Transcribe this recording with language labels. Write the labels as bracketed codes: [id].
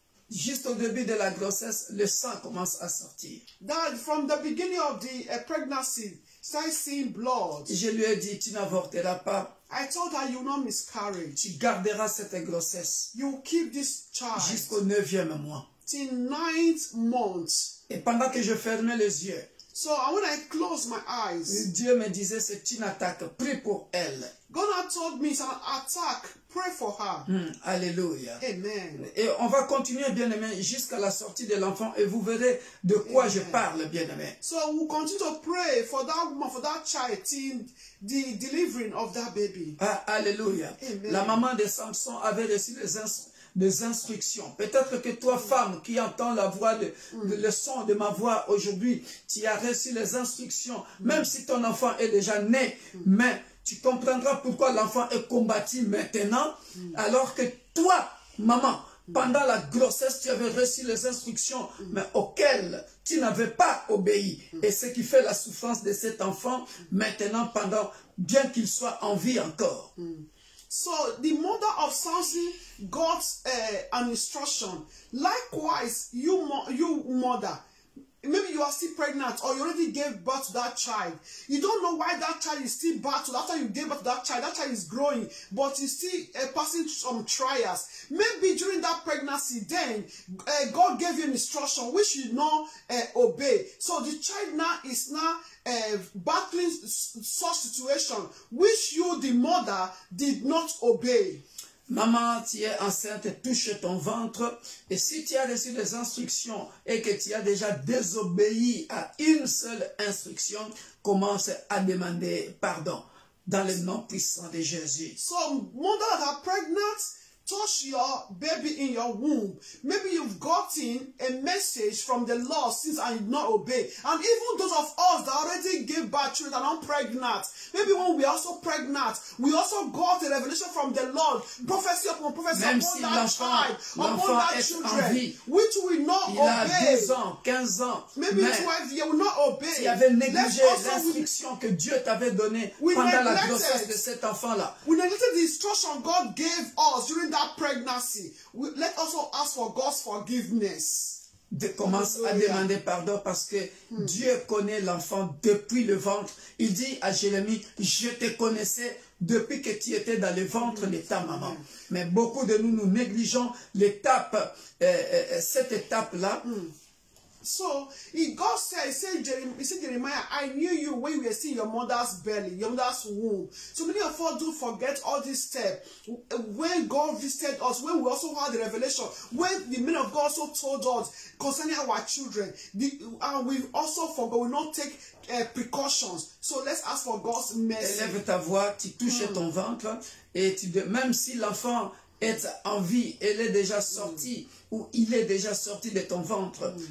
[fr] Juste au début de la grossesse, le sang commence à sortir. [en] That from the beginning of the pregnancy, started seeing blood. [fr] Je lui ai dit, tu n'avorteras pas. [en] I told her, you will not miscarry. [fr] Tu garderas cette grossesse. [en] You will keep this child [fr] jusqu'au 9e mois. [en] till 9th month. [fr] Et pendant que je fermais les yeux, [en] so when I closed my eyes, [fr] Dieu me disait, c'est une attaque, prie pour elle. [en] God had told me it's an attack, pray for her. [fr] Alléluia. [en] Amen. [fr] Et on va continuer, bien-aimé, jusqu'à la sortie de l'enfant et vous verrez de quoi je parle, bien-aimé. [en] So we'll continue to pray for that woman, for that child, till the delivering of that baby. [fr] Alléluia. La maman de Samson avait reçu des instructions. Peut-être que toi, femme, qui entends la voix, le son de ma voix aujourd'hui, tu as reçu les instructions, même si ton enfant est déjà né, mais tu comprendras pourquoi l'enfant est combattu maintenant, alors que toi, maman, pendant la grossesse, tu avais reçu les instructions, mais auxquelles tu n'avais pas obéi. Et ce qui fait la souffrance de cet enfant, maintenant, bien qu'il soit en vie encore. [en] So the mother of Samson got an instruction. Likewise, you mother, maybe you are still pregnant or you already gave birth to that child. You don't know why that child is still battled. After you gave birth to that child is growing, but you still passing some trials. Maybe during that pregnancy, then God gave you an instruction which you not obey. So the child now is now battling such situation which you, the mother, did not obey. [fr] Maman, tu es enceinte, touche ton ventre. Et si tu as reçu des instructions et que tu as déjà désobéi à une seule instruction, commence à demander pardon dans le nom puissant de Jésus. [en] So, mothers that are pregnant, touch your baby in your womb. Maybe you've gotten a message from the Lord since I did not obey. And even those of us that already gave birth children and are pregnant, maybe when we are also pregnant, we also got a revelation from the Lord, prophecy upon prophecy upon [fr] si [en] that child, upon that children, which will not [fr] il [en] obey. [fr] A 12 ans, 15 ans, [en] maybe 12 years will not obey. [fr] Tu avais négligé l'instruction que Dieu t'avait donnée pendant la grossesse de cet enfant-là. [en] We neglected the instruction God gave us during that pregnancy. Let also ask for God's forgiveness. [fr] Commence à demander pardon parce que Dieu connaît l'enfant depuis le ventre. Il dit à Jérémie, je te connaissais depuis que tu étais dans le ventre de ta maman. Mais beaucoup de nous négligeons l'étape, cette étape-là. [en] So, God said, Jeremiah, I knew you when you were still in your mother's belly, your mother's womb. So many of us do forget all these steps. When God visited us, when we also had the revelation, when the men of God also told us concerning our children, and we also forgot, we not take precautions. So let's ask for God's mercy. [fr] Élève ta voix, tu touches ton ventre, et même si l'enfant est en vie, elle est déjà sortie, ou il est déjà sorti de ton ventre.